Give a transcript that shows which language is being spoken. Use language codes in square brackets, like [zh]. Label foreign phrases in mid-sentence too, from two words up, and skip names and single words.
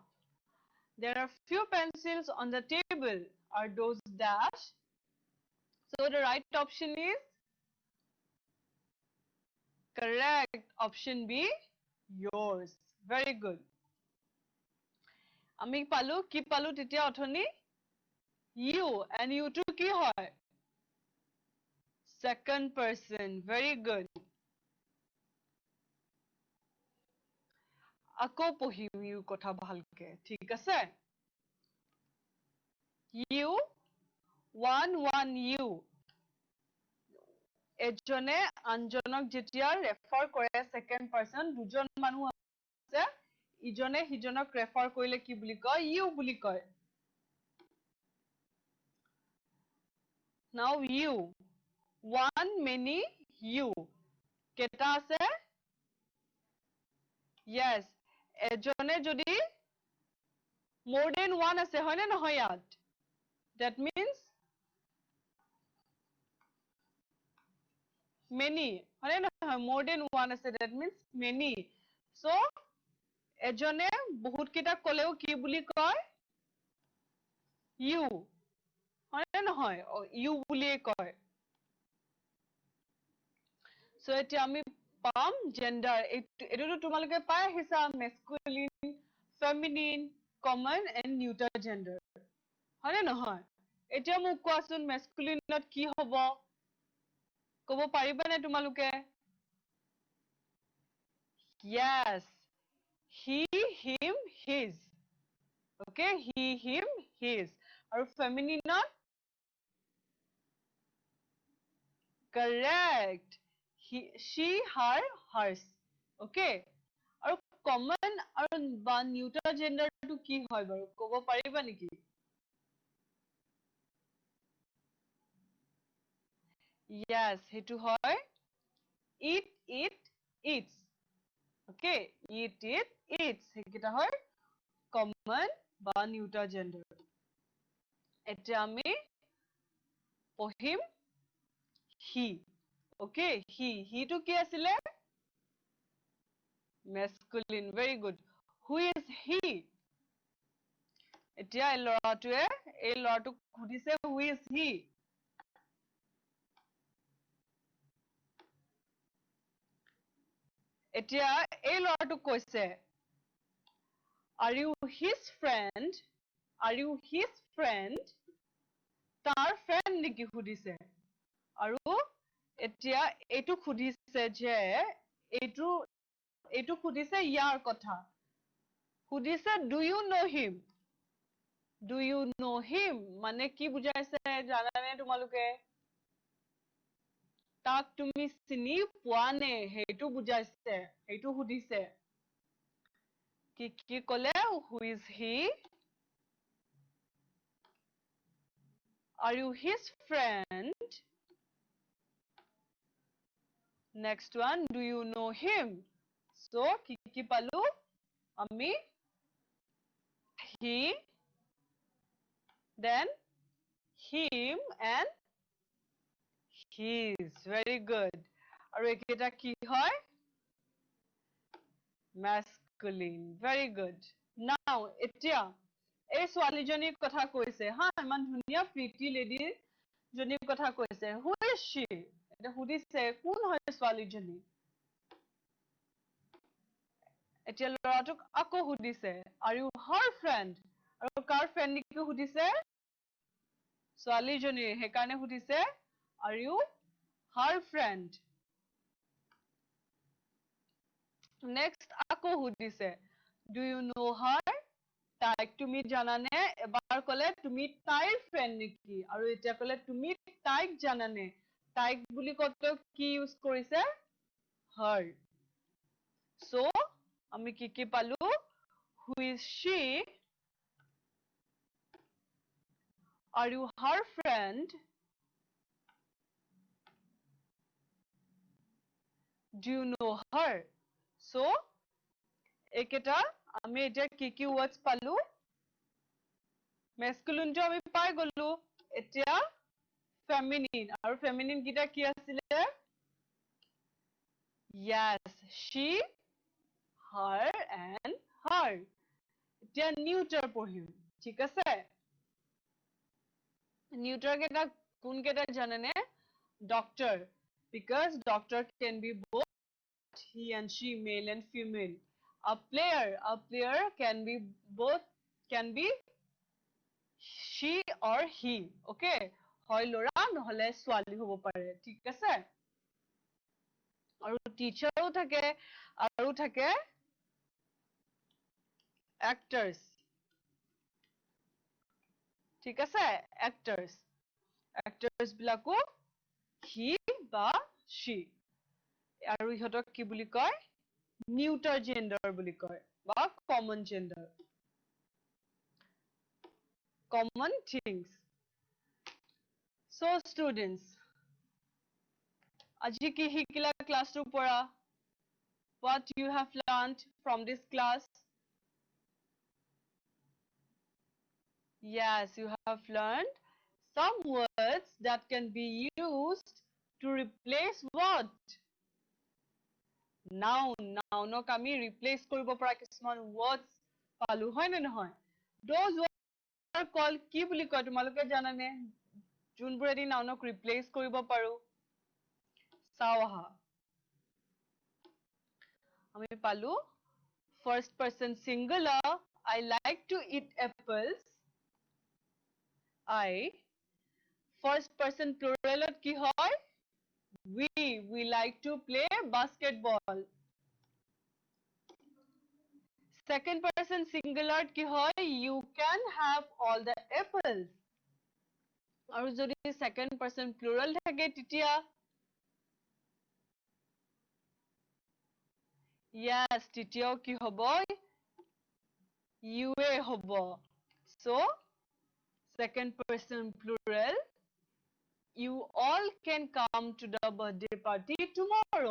[en] There are few pencils on the table. Are those dash? So the right option is correct. Option B, yours. Very good. [as] আমি পালো কি পালো তেতিয়া অথনি? [en] You, and you to [as] কি হয়? [en] Second person. Very good. [as] আকৌ পঢ়িম you কথা ভালকে, ঠিক আছে? [en] You, one you. [as] এজনে আনজনক যেতিয়া ৰেফাৰ কৰে second person, দুজন মানুহ আছে, ইজনে সিজনক ৰেফাৰ কৰিলে কি বুলি কয়? You বুলি কয়। [en] Now you, one, many, you. [as] কেইটা আছে? Yes, এজনে যদি [en] more than one [as] আছে, হয় নে নহয় ইয়াত? [en] That means many, [as] হয় নে নহয়? [en] More than one আছে, that means many. So, [as] এজনে বহুত কেইটা কলেও কি বুলি কয়? You, হয় নে নহয়? You বুলিয়ে কয়। So, এতিয়া আমি পাম gender. এইটোতো তোমালোকে পাই আহিছা, [en] masculine, feminine, common and neuter gender. [as] হয় নে নহয়? এতিয়া মোক কোৱাচোন masculineত কি হ'ব? ক'ব পাৰিবানে তোমালোকে? [en] Yes, he, him, his. Okay, he, him, his. [as] আৰু feminineত Correct. [en] She, her, hers. Okay. [as] আৰু common আৰু বা [en] neuter gender [as] টো কি হয় বাৰু ক'ব পাৰিবা নেকি? [en] Yes, [as] সেইটো হয় [en] it, eats. Okay, it, eats. [as] সেইকেইটা হয় common বা [en] neuter gender. [as] এতিয়া আমি পঢ়িম he. Okay, he টো কি আছিলে? [en] Masculine. Very good. Who is he? [as] এতিয়া এই ল'ৰাটোক সুধিছে [en] who is he? [as] এতিয়া এই ল'ৰাটোক কৈছে [en] are you his friend? Are you his friend? [as] তাৰ friend নেকি সুধিছে আৰু এতিয়া এইটো সুধিছে যে এইটো সুধিছে ইয়াৰ কথা সুধিছে [en] do you know him? Do you know him? [as] মানে কি বুজাইছে জানানে তোমালোকে তাক তুমি চিনি পোৱা নে সেইটো বুজাইছে সেইটো সুধিছে কি ক'লে [en] who is he? Are you his friend? Next one, do you know him? So, [as] কি পালো? আমি [en] he, then him and his. Very good. [as] আৰু এইকেইটা কি হয়? [en] Masculine. Very good. Now, [as] এতিয়া এই ছোৱালীজনীৰ কথা কৈছে হা ইমান ধুনীয়া [en] pretty lady [as] জনীৰ কথা কৈছে [en] who is she? [as] এটা সুধিছে কোন হয় ছোৱালীজনী এতিয়া ল'ৰাটোক আকৌ সুধিছে [en] are you her friend? [as] আৰু কাৰ friend নেকি সুধিছে ছোৱালীজনীৰ সেইকাৰণে সুধিছে [en] are you her friend? Next [as] আকৌ সুধিছে [en] do you know her? [as] তাইক তুমি জানানে এবাৰ ক'লে তুমি তাইৰ friend নেকি আৰু এতিয়া ক'লে তুমি তাইক জানানে তাইক বুলি কওঁতে কি ইউজ কৰিছে her. [en] So [as] আমি কি পালো [en] who is she? Are you her friend? Do you know her? [as] So এইকেইটা আমি এতিয়া কি words পালো masculine টো আমি পাই গলো এতিয়া feminine আৰু feminine কেইটা কি আছিলে [en] yes she her and her [as] এতিয়া neuter পঢ়িম ঠিক আছে neuter কেইটা কোন কেইটা জানেনে [en] doctor because doctor can be both he and she male and female a player can be both can be she or he okay [as] হয় ল'ৰা নহলে ছোৱালী হ'ব পাৰে ঠিক আছে আৰু টিচাৰও থাকে আৰু থাকে [en] actors [as] ঠিক আছে actors বিলাকো he বা she আৰু ইহঁতক কি বুলি কয় [en] neuter gender [as] বুলি কয় বা [en] common gender common things so students [as] আজি কি শিকিলা ক্লাছটোৰ পৰা [en] what you have learned from this class yes you have learned some words that can be used to replace what [as] nounok আমি replace কৰিব পৰা কিছুমান words পালো হয় নে নহয় [en] those words are called [as] কি বুলি কয় তোমালোকে জানানে যোনবোৰেদি nounok replace কৰিব পাৰো চাও আহা [en] আমি পালো first person singular I like to eat apples I first person plural [as] কি হয় [en] we like to play basketball second person singular [as] কি হয় [en] you can have all the apples [as] আৰু যদি [en] second person plural [as] থাকে তেতিয়া [en] Yes, [as] তৃতীয় কি হব? You এ হব. [en] So, second person plural. You all can come to the birthday party tomorrow.